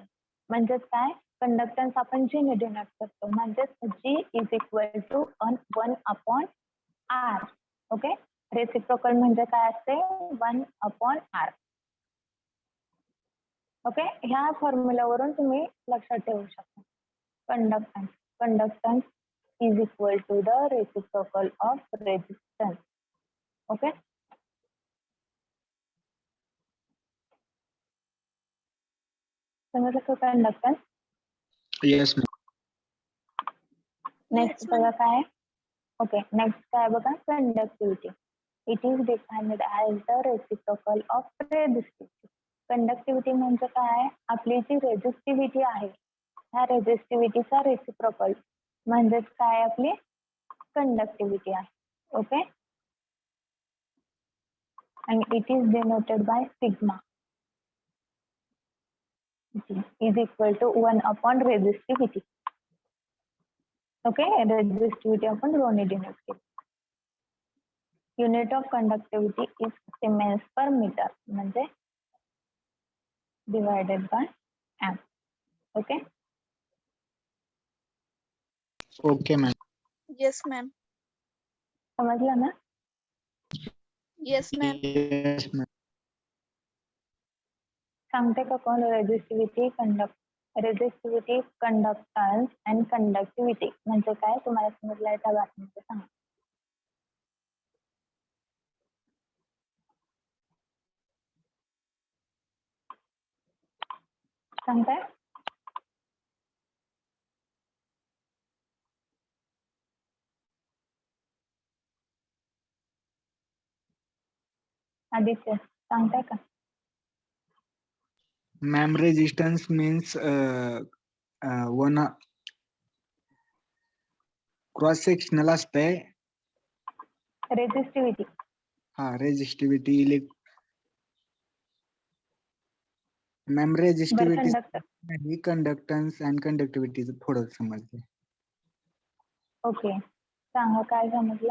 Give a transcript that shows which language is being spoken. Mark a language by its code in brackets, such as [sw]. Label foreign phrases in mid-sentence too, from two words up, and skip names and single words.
[mr] म्हणजेच काय कंडक्टन्स आपण जी ने डिनोट करतो म्हणजेच जी [en] is equal to [mr] 1/r. ओके, रेसिप्रोकल म्हणजे काय असते 1/r. ओके, ह्या फॉर्म्युलावरून तुम्ही लक्षात ठेवू शकता. [en] कंडक्टन्स is equal to the reciprocal of resistance. [mr] Okay, समजलं का कंडक्टन्स? [en] Yes, ma'am. [mr] नेक्स्ट बघा काय? ओके, नेक्स्ट काय बघा कंडक्टिव्हिटी. [en] It is defined as the reciprocal of resistivity. [mr] कंडक्टिव्हिटी म्हणजे काय? आपली जी रेझिस्टिव्हिटी आहे ह्या रेझिस्टिव्हिटीचा रेसिप्रोकल म्हणजेच काय आपली कंडक्टिव्हिटी आहे. ओके, [en] and it is denoted by sigma is equal to 1 upon resistivity. Okay, resistivity upon rho [mr] ने denote केली. [en] Unit of conductivity is Siemens per meter म्हणजे divided by amp. Okay, Okay, ma'am. Yes, ma'am. [mr] समजलं ना? [en] Yes, ma'am. Yes, ma'am. [mr] सांगते का कोण? [en] resistivity, conductance and conductivity [mr] म्हणजे काय तुम्हाला समजलं त्या बातमीचं सांगा. सांगताय? आदित्य सांगताय का? [en] Ma'am, resistance means one cross sectional असतंय. [mr] रेझिस्टिव्हिटी [en] resistivity मॅम [mr] बरं, रेजिस्टिव्हिटी कंडक्टर. नाही, [en] conductance and [mr] कंडक्टिव्हिटीचं थोडं समजलं. ओके, सांगा काय समजलं.